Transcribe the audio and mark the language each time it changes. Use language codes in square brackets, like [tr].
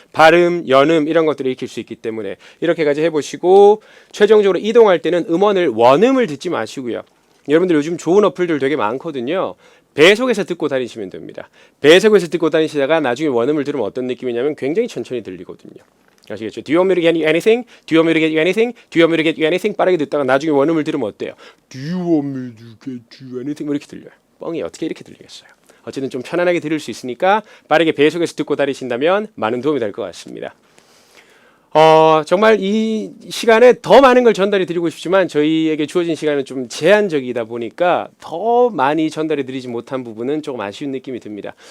[ko] 발음, 연음 이런 것들을 익힐 수 있기 때문에 이렇게까지 해보시고 최종적으로 이동할 때는 음원을 원음을 듣지 마시고요. 여러분들 요즘 좋은 어플들 되게 많거든요. 배속해서 듣고 다니시면 됩니다. 배속해서 듣고 다니시다가 나중에 원음을 들으면 어떤 느낌이냐면 굉장히 천천히 들리거든요. 아시겠죠? [en] Do you want me to get you anything? Do you want me to get you anything? Do you want me to get you anything? [ko] 빠르게 듣다가 나중에 원음을 들으면 어때요? [en] Do you want me to get you anything? [ko] 뭐 이렇게 들려요. 뻥이 어떻게 이렇게 들리겠어요? 어쨌든 좀 편안하게 들을 수 있으니까 빠르게 배속해서 듣고 다니신다면 많은 도움이 될 것 같습니다. 정말 이 시간에 더 많은 걸 전달해 드리고 싶지만 저희에게 주어진 시간은 좀 제한적이다 보니까 더 많이 전달해 드리지 못한 부분은 조금 아쉬운 느낌이 듭니다.